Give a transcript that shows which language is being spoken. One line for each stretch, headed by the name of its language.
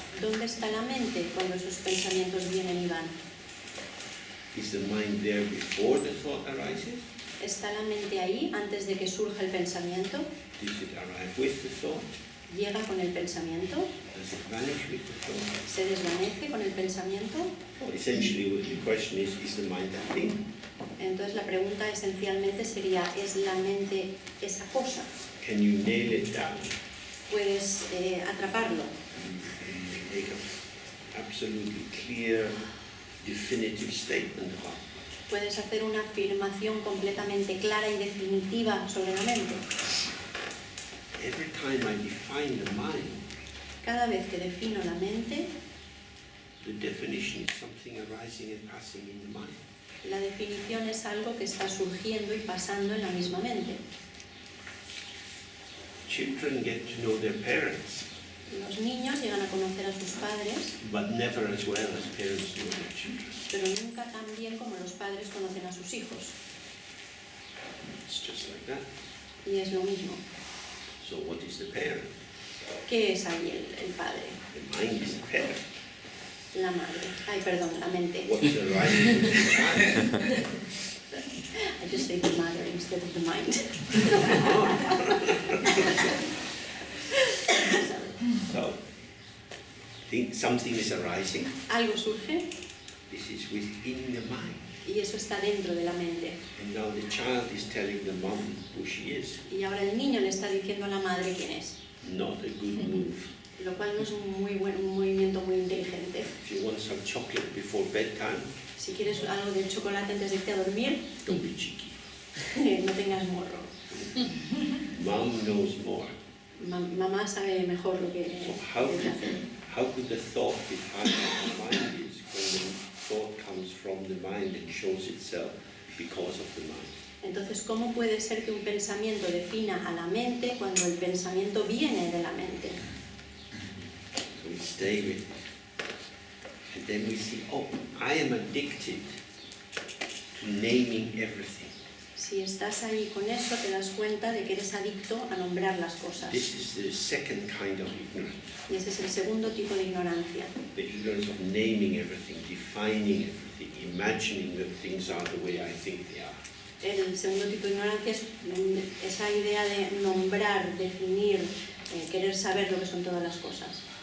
Spanish: ¿Dónde está la mente cuando esos pensamientos vienen y van?
English: Is the mind there before the thought arises?
Spanish: ¿Está la mente ahí antes de que surja el pensamiento?
English: Does it arrive with the thought?
Spanish: ¿Llega con el pensamiento?
English: Does it vanish with the thought?
Spanish: ¿Se desvanece con el pensamiento?
English: Well, essentially, the question is the mind a thing?
Spanish: Entonces la pregunta esencialmente sería, ¿es la mente esa cosa?
English: Can you nail it down?
Spanish: puedes atraparlo.
English: and make an absolutely clear, definitive statement about it.
Spanish: Puedes hacer una afirmación completamente clara y definitiva sobre la mente.
English: Every time I define the mind,
Spanish: Cada vez que defino la mente,
English: the definition is something arising and passing in the mind.
Spanish: la definición es algo que está surgiendo y pasando en la misma mente.
English: Children get to know their parents,
Spanish: Los niños llegan a conocer a sus padres,
English: but never as well as parents know their children.
Spanish: pero nunca tan bien como los padres conocen a sus hijos.
English: It's just like that.
Spanish: Y es lo mismo.
English: So what is the parent?
Spanish: ¿Qué es ahí el padre?
English: The mind is the parent.
Spanish: La madre. Ay, perdón, la mente.
English: What's arising in the mind? I just say the mother instead of the mind. So, think something is arising.
Spanish: Algo surge
English: This is within the mind.
Spanish: y eso está dentro de la mente.
English: And now the child is telling the mom who she is.
Spanish: Y ahora el niño le está diciendo a la madre quién es,
English: Not a good move.
Spanish: lo cual no es un movimiento muy inteligente.
English: If you want some chocolate before bedtime,
Spanish: Si quieres algo de chocolate antes de irte a dormir,
English: don't be cheeky.
Spanish: no tengas morro.
English: Mom knows more.
Spanish: Mamá sabe mejor lo que
English: So how
Spanish: debe hacer.
English: could the thought define what the mind is when the thought comes from the mind and shows itself because of the mind?
Spanish: Entonces, ¿cómo puede ser que un pensamiento defina a la mente cuando el pensamiento viene de la mente?
English: So we stay with it. And then we see, oh, I am addicted to naming everything.
Spanish: Si estás ahí con eso, te das cuenta de que eres adicto a nombrar las cosas.
English: This is the second kind of ignorance.
Spanish: Y ese es el segundo tipo de ignorancia.
English: The ignorance of naming everything, defining everything, imagining that things are the way I think they are.
Spanish: El segundo tipo de ignorancia es esa idea de nombrar, definir, querer saber lo que son todas las cosas.